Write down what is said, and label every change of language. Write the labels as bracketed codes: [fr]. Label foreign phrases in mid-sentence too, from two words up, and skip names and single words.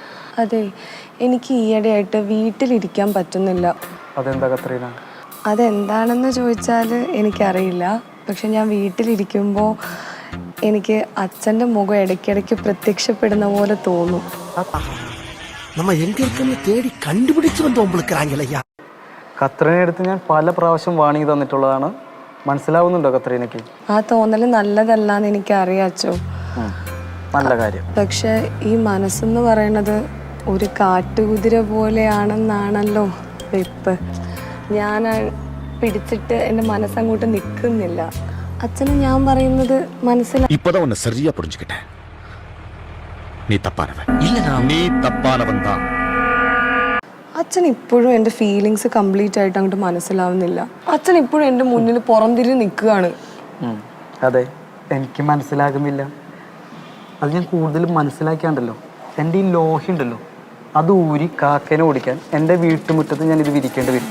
[ml] അതെ, എനിക്ക് ഈയിടെയായിട്ട് വീട്ടിലിരിക്കാൻ പറ്റുന്നില്ല. അതെന്താ കത്രീന? അതെന്താണെന്ന് ചോദിച്ചാൽ എനിക്കറിയില്ല. പക്ഷെ ഞാൻ വീട്ടിലിരിക്കുമ്പോൾ എനിക്ക് അച്ഛൻ്റെ മുഖം ഇടയ്ക്കിടയ്ക്ക് പ്രത്യക്ഷപ്പെടുന്ന പോലെ തോന്നും. [ta] நம்ம எங்க இருக்கோம்னு தேடி கண்டுபிடிச்சு வந்து உங்களுக்குறாங்களையா. [ml] കത്രീനയുടെ അടുത്ത് ഞാൻ പല പ്രാവശ്യം വാണിംഗ് തന്നിട്ടുള്ളതാണ്. മനസ്സിലാവുന്നുണ്ടോ കത്രീനയ്ക്ക്? ആ തോന്നൽ നല്ലതല്ലാന്ന് എനിക്കറിയാം അച്ചോ. നല്ല കാര്യം. പക്ഷെ ഈ മനസ്സെന്ന് പറയുന്നത് ഒരു കാട്ടുകുതിര പോലെയാണെന്നാണല്ലോ വെപ്പ്. ഞാൻ പിടിച്ചിട്ട് എൻ്റെ മനസ്സങ്ങോട്ട് നിൽക്കുന്നില്ല. അച്ഛന് ഞാൻ പറയുന്നത് മനസ്സിലായി. [ta] இப்பதான் உன்னை சரியா புரிஞ்சுக்கிட்டேன். நீ தப்பானவன். இல்ல நீ தப்பானவன் தான். [ml] അച്ഛൻ ഇപ്പോഴും എൻ്റെ [en] feelings complete [ml] ആയിട്ട് അങ്ങോട്ട് മനസ്സിലാവുന്നില്ല. അച്ഛൻ ഇപ്പോഴും എൻ്റെ മുന്നിൽ പുറംതിരിഞ്ഞ് നിൽക്കുകയാണ്. അതെ, എനിക്ക് മനസ്സിലാകുന്നില്ല. അത് ഞാൻ കൂടുതലും മനസ്സിലാക്കിയാണ്ടല്ലോ, എൻ്റെ ഈ ലോഹ്യം ഉണ്ടല്ലോ അത് ഊരി കാക്കേനെ ഓടിക്കാൻ എൻ്റെ വീട്ടുമുറ്റത്ത് ഞാൻ ഇത് വിരിക്കേണ്ടി വരും.